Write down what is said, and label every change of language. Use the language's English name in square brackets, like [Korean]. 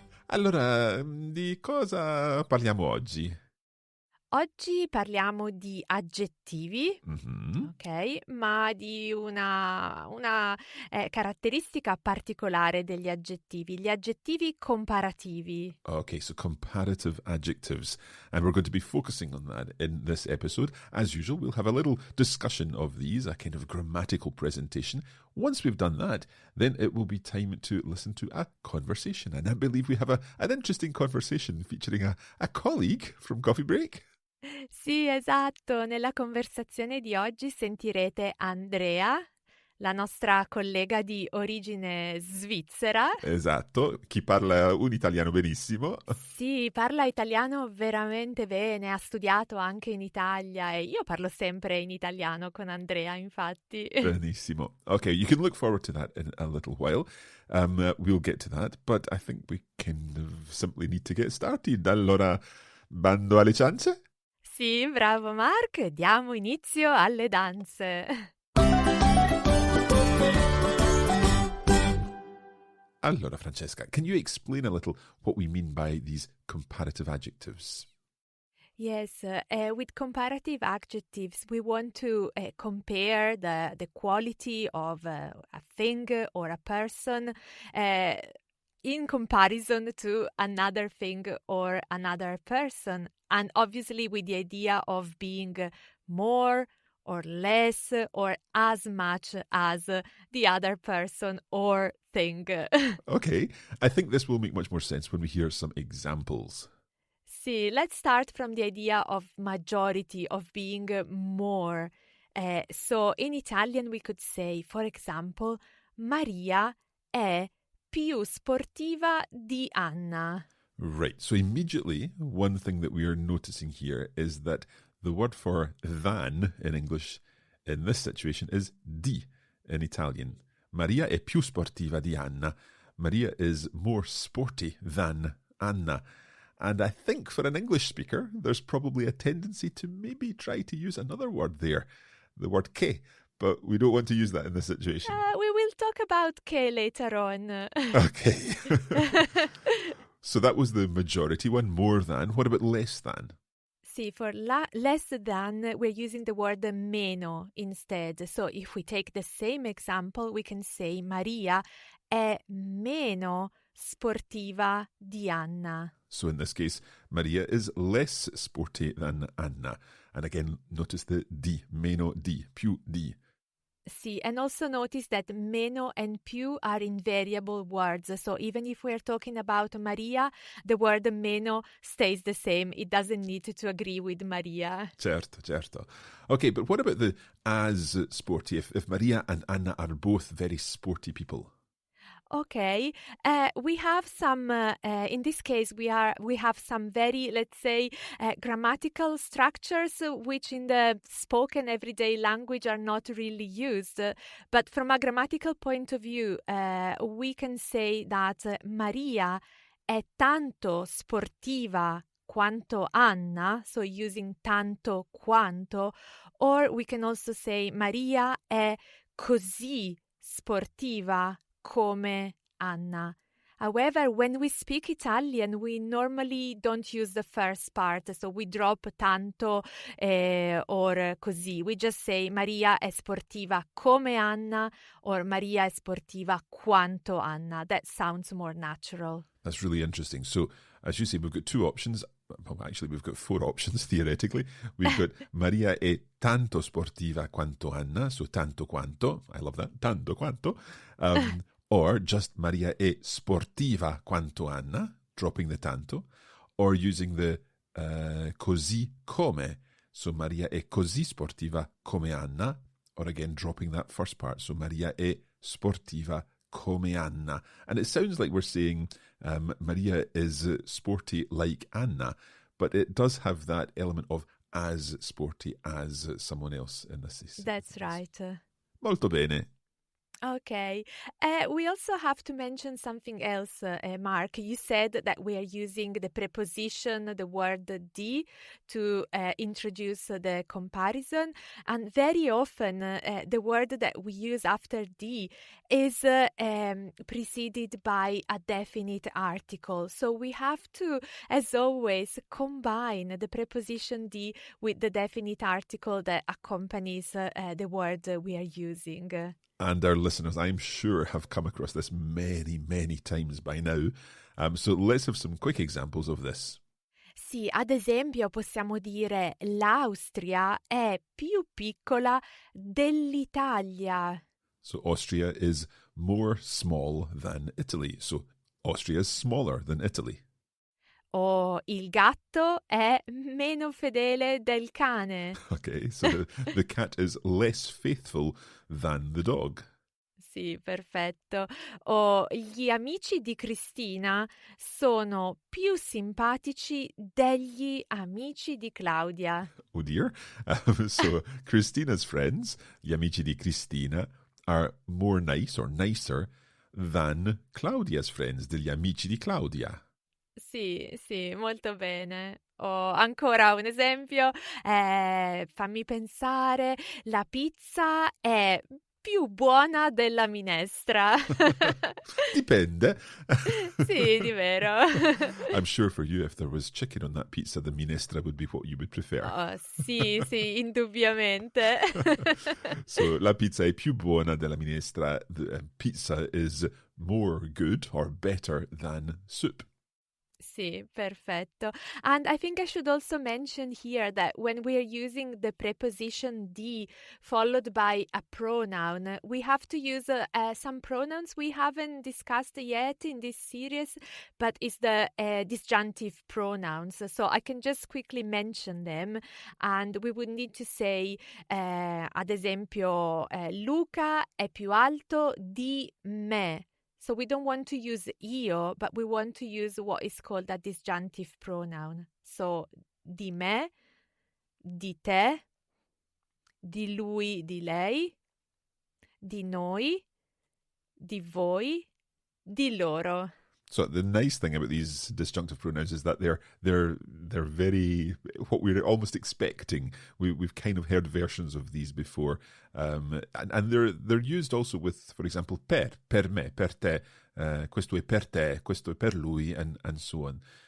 [Italian] Allora, di cosa parliamo oggi? Oggi parliamo di aggettivi, ok? Ma di una caratteristica particolare degli aggettivi, gli aggettivi comparativi. [English] Okay, so comparative adjectives. And we're going to be focusing on that in this episode. As usual, we'll have a little discussion of these, a kind of grammatical presentation. Once we've done that, then it will be time to listen to a conversation. And I believe we have an interesting conversation featuring a colleague from Coffee Break. [Italian] Sì, esatto. Nella conversazione di oggi sentirete Andrea, la nostra collega di origine svizzera. Esatto, chi parla un italiano benissimo. Sì, parla italiano veramente bene, ha studiato anche in Italia e io parlo sempre in italiano con Andrea, infatti. Benissimo. [English] Okay, you can look forward to that in a little while. We'll get to that, but I think we kind of simply need to get started. [Italian] Allora, bando alle ciance? Sì, bravo Mark, diamo inizio alle danze. Allora, Francesca, [English] can you explain a little what we mean by these comparative adjectives? Yes, with comparative adjectives, we want to compare the quality of a thing or a person in comparison to another thing or another person. And obviously with the idea of being more or less or as much as the other person or thing. Okay, I think this will make much more sense when we hear some examples. See, let's start from the idea of majority, of being more. So in Italian we could say, for example, [Italian] Maria è più sportiva di Anna. [English] Right, so immediately, one thing that we are noticing here is that the word for than in English in this situation is di in Italian. [Italian] Maria è più sportiva di Anna. [English] Maria is more sporty than Anna. And I think for an English speaker, there's probably a tendency to maybe try to use another word there, the word che, but we don't want to use that in this situation. We will talk about che later on. Okay. So that was the majority one, more than. What about less than? See, for less than, we're using the word meno instead. So if we take the same example, we can say [Italian] Maria è meno sportiva di Anna. [English] So in this case, Maria is less sporty than Anna. And again, notice the di, [Italian] meno di, più di. [English] See, and also notice that meno and più are invariable words. So even if we're talking about Maria, the word meno stays the same. It doesn't need to agree with Maria. Certo. Okay, but what about the as sporty? If Maria and Anna are both very sporty people? Okay, we have some, in this case, we have some very, let's say, grammatical structures which in the spoken everyday language are not really used. But from a grammatical point of view, we can say that [Italian] Maria è tanto sportiva quanto Anna, [English] so using tanto quanto, or we can also say [Italian] Maria è così sportiva come Anna. [English] However, when we speak Italian, we normally don't use the first part, so we drop tanto or così. We just say [Italian] Maria è sportiva come Anna or Maria è sportiva quanto Anna. That sounds more natural. That's really interesting. So, as you say, we've got two options. Well, actually, we've got four options, theoretically. [English] We've got [Italian] Maria è tanto sportiva quanto Anna, so tanto quanto. [English] I love that, [Italian] tanto quanto. [English] Or just [Italian] Maria è sportiva quanto Anna, [English] dropping the [Italian] tanto. [English] Or using the [Italian] così come. So Maria è così sportiva come Anna. [English] or again dropping that first part. [Italian] So Maria è sportiva come Anna. [English] And it sounds like we're saying Maria is sporty like Anna, but it does have that element of as sporty as someone else in this. That's right. [Italian] Molto bene. [English] Okay. We also have to mention something else, Mark. You said that we are using the preposition, the word di, to introduce the comparison. And very often, the word that we use after di is preceded by a definite article. So we have to, as always, combine the preposition di with the definite article that accompanies the word we are using. And our listeners, I'm sure, have come across this many, many times by now. So let's have some quick examples of this. [Italian] Sì, ad esempio possiamo dire l'Austria è più piccola dell'Italia. [English] So Austria is more small than Italy. So Austria is smaller than Italy. [Italian] O il gatto è meno fedele del cane. [English] Okay, so the cat is less faithful than the dog. [Italian] Sì, perfetto. O gli amici di Cristina sono più simpatici degli amici di Claudia. [English] Oh dear. So Christina's friends, [Italian] gli amici di Cristina, [English] are more nice or nicer than Claudia's friends, [Italian] degli amici di Claudia. Sì, molto bene. O ancora un esempio, fammi pensare, la pizza è più buona della minestra. Dipende. Sì, di vero. [English] I'm sure for you, if there was chicken on that pizza, the minestra would be what you would prefer. [Italian] Oh, sì, indubbiamente. So, la pizza è più buona della minestra. [English] The pizza is more good or better than soup. [Italian] Sì, perfetto. [English] And I think I should also mention here that when we are using the preposition di followed by a pronoun, we have to use some pronouns we haven't discussed yet in this series, but it's the disjunctive pronouns. So I can just quickly mention them, and we would need to say, [Italian] ad esempio, Luca è più alto di me. [English] So we don't want to use io, but we want to use what is called a disjunctive pronoun. [Italian] So di me, di te, di lui, di lei, di noi, di voi, di loro. [English] So the nice thing about these disjunctive pronouns is that they're very what we're almost expecting. We've kind of heard versions of these before, and they're used also with, for example, [Italian] per me, per te, questo è per te, questo è per lui, [English] and so on.